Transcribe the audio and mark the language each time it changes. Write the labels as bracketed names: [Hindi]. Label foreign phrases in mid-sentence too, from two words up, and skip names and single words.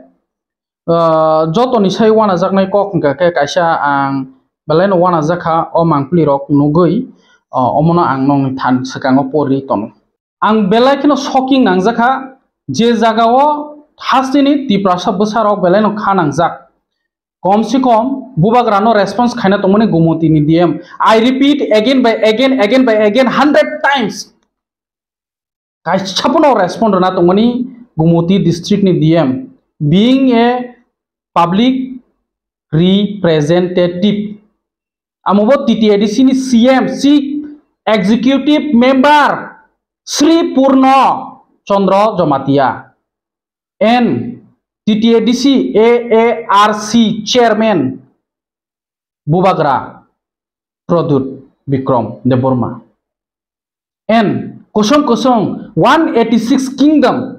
[Kok Borok] जतनि साय वाना जागनाय कखंके के कायसा आं बेलायनो वाना जाखा अ मांखुलि रक नुगै अमनो आं नंनि थान सकांगो परि तन आं बेलायखनो शकिं नांजाखा जे जागाव हास्तिनि तिप्रासा बसारक बेलायनो खानांजाक कम से कम बुबाग्रानो रेस्पॉन्स खायना तमनि गुमतिनि [English] DM I repeat again by again 100 [Kok Borok] times कायसापनो रेस्पॉन्ड ना तमनि गुमति डिस्ट्रिक्ट नि DM [English] being a public representative amobo TTADC ni CM Chief Executive Member Sri Purno Chandra Jamatia and TTADC AARC Chairman Bubagra Pradut Bikram Deborma and Kosong 186 Kingdom